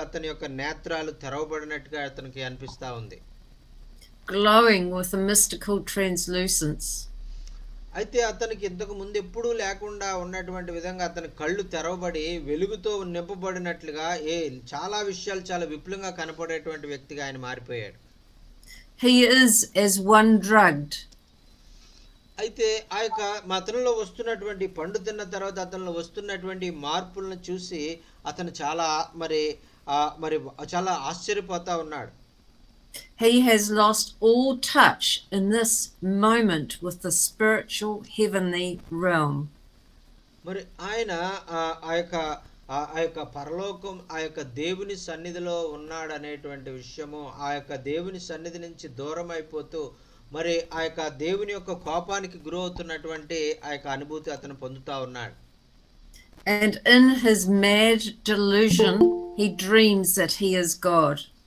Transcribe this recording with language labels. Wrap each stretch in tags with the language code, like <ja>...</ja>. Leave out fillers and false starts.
<te>అతని యొక్క నేత్రాలు తెరవబడినట్టుగా అతనికి అనిపిస్తా ఉంది.</te> <en>Glowing with a mystical translucence.</en> <te>అయితే అతనికి ఇంతకు ముందు ఎప్పుడూ లేకుండా ఉన్నటువంటి విధంగా అతని కళ్ళు తెరవబడి వెలుగుతో నింపబడినట్లుగా చాలా విషయాలు చాలా విపులంగా కనపడేటువంటి వ్యక్తిగా ఆయన మారిపోయాడు.</te> <en>he is as one drugged.</en> <te>అయితే ఆ యొక్క అతనిలో వస్తున్నటువంటి పండు తిన్న తర్వాత అతనిలో వస్తున్నటువంటి మార్పులను చూసి అతను చాలా మరి చాలా ఆశ్చర్యపోతా ఉన్నాడు.</te> <en>He has lost all touch in this moment with the spiritual heavenly realm.</en> <te>మరి ఆయన ఆ యొక్క ఆ యొక్క పరలోకం ఆ యొక్క దేవుని సన్నిధిలో ఉన్నాడు అనేటువంటి విషయము, ఆ యొక్క దేవుని సన్నిధి నుంచి దూరం అయిపోతూ మరి ఆ యొక్క దేవుని యొక్క కోపానికి గురవుతున్నటువంటి ఆ యొక్క అనుభూతి అతను పొందుతా ఉన్నాడు.</te> <en>And in his mad delusion, he dreams that he is God.</en>